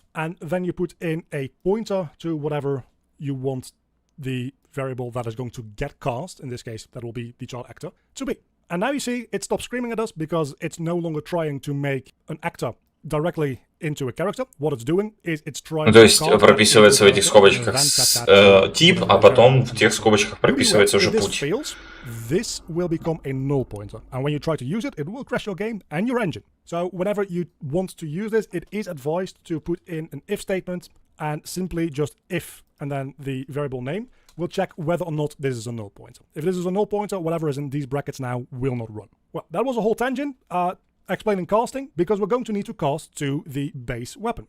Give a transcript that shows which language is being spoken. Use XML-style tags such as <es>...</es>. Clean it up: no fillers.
<en>And then you put in a pointer to whatever you want the variable that is going to get cast, in this case that will be the child actor, to be. And now you see it stops screaming at us, because it's no longer trying to make an actor directly into a character. What it's doing is it's trying</en> <ru>То есть прописывается в этих скобочках тип, а потом в тех скобочках прописывается уже путь.</ru> <en>This will become a null pointer, and when you try to use it, it will crash your game and your engine. So whenever you want to use this, it is advised to put in an if statement and simply just if and then the variable name, we'll check whether or not this is a null pointer. If this is a null pointer, whatever is in these brackets now will not run. Well, that was a whole tangent explaining casting, because we're going to need to cast to the base weapon.</en>